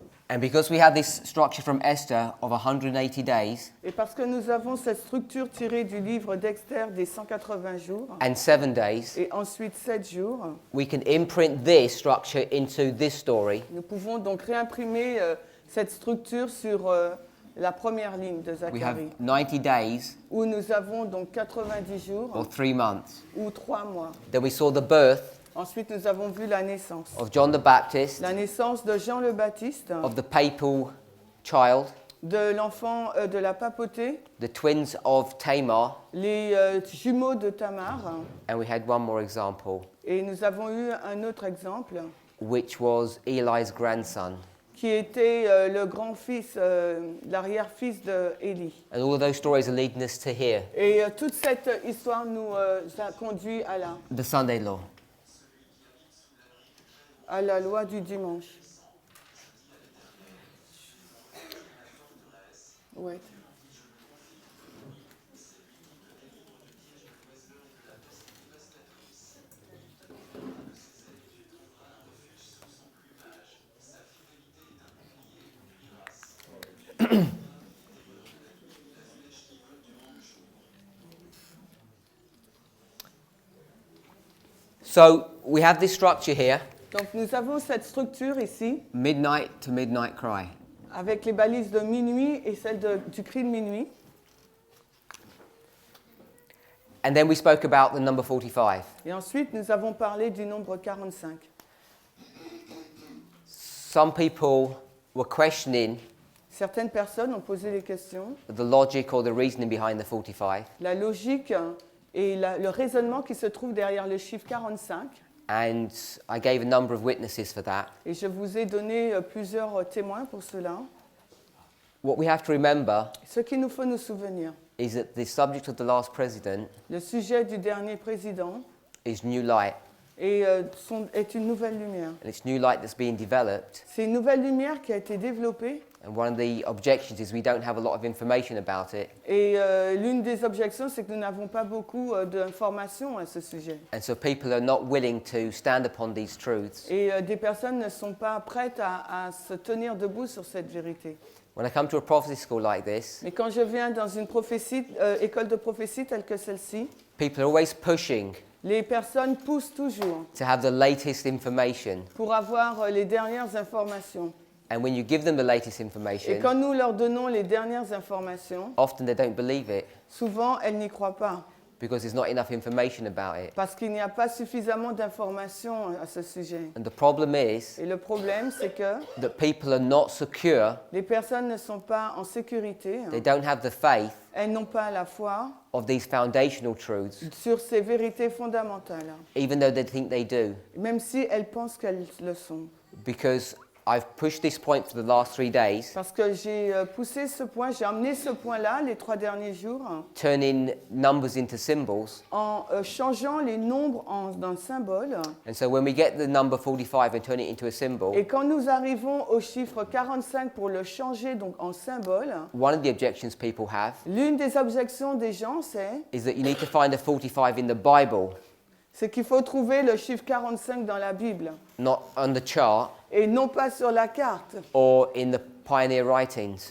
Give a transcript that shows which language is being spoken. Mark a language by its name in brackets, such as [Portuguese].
[English] And because we have this structure from Esther of 180 days [French] Et parce que nous avons cette structure tirée du livre d'Esther des 180 jours, [English] and 7 days, [French] et ensuite 7 jours, [English] we can imprint this structure into this story, [French] nous pouvons donc réimprimer cette structure sur la première ligne de [English] we have [French] Zacharie, [English] 90 days [French] où nous avons donc 90 jours [English] or 3 months. [French] ou 3 mois. [English] Then we saw the birth [French] Ensuite, nous avons vu la naissance. [English] of John the Baptist, [French] La naissance de Jean le Baptiste, [English] of the papal child, [French] de l'enfant de la papauté, [English] the twins of Tamar, [French] les jumeaux de Tamar, [English] and we had one more example, [French] et nous avons eu un autre exemple [English] which was Eli's grandson. [French] qui était le grand-fils, l'arrière-fils d'Élie. [English] And all of those stories are leading us to here, [French] Et toute cette histoire nous a conduit [English] the Sunday law. [French] à la loi du dimanche. Ouais. [English] So we have this structure here, [French] Donc nous avons cette structure ici, [English] midnight to midnight cry. [French] avec les balises de minuit et celle du cri de minuit. [English] And then we spoke about the number 45. [French] Et ensuite, nous avons parlé du nombre 45. [English] Some people were questioning [French] Certaines personnes ont posé des questions, [English] the logic or the reasoning behind the 45. [French] la logique et le raisonnement qui se trouve derrière le chiffre 45. [English] And I gave a number of witnesses for that. [French] Et je vous ai donné plusieurs témoins pour cela. [English] What we have to remember [French] Ce qu'il nous faut nous souvenir, [English] is that the subject of the last president [French] le sujet du dernier président [English] is new light. [French] est une nouvelle lumière. [English] And it's new light that's being developed. [French] C'est une nouvelle lumière qui a été développée. [English] And one of the objections is we don't have a lot of information about it. [French] Et l'une des objections, c'est que nous n'avons pas beaucoup d'informations à ce sujet. [English] And so people are not willing to stand upon these truths. [French] Et des personnes ne sont pas prêtes à se tenir debout sur cette vérité. [English] When I come to a prophecy school like this, [French] Mais quand je viens dans une école de prophétie telle que celle-ci, [English] people are always pushing [French] les personnes poussent toujours [English] to have the latest information. [French] pour avoir les dernières informations. [English] And when you give them the latest [French] Et [English] information, [French] quand nous leur donnons les dernières informations, [English] often they don't believe it [French] souvent elles n'y croient pas, [English] because there's not enough information about it. [French] parce qu'il n'y a pas suffisamment d'informations à ce sujet. [English] And the problem is [French] Et le problème, c'est que [English] that people are not secure, [French] les personnes ne sont pas en sécurité, [English] they don't have the faith [French] elles n'ont pas la foi [English] of these foundational truths, [French] sur ces vérités fondamentales, [English] even though they think they do. [French] même si elles pensent qu'elles le sont. [English] Because I've pushed this point for the last 3 days, [French] Parce que j'ai poussé ce point, j'ai amené ce point-là les 3 derniers jours, [English] turning numbers into symbols. [French] en changeant les nombres en symboles. [English] And so when we get the number 45 and turn it into a symbol, [French] Et quand nous arrivons au chiffre 45 pour le changer donc en symbole, [English] one of the objections people have [French] l'une des objections des gens, c'est [English] is that you need to find a 45 in the Bible [French] C'est qu'il faut trouver le chiffre 45 dans la Bible [English] not on the chart [French] et non pas sur la carte [English] or in the pioneer writings.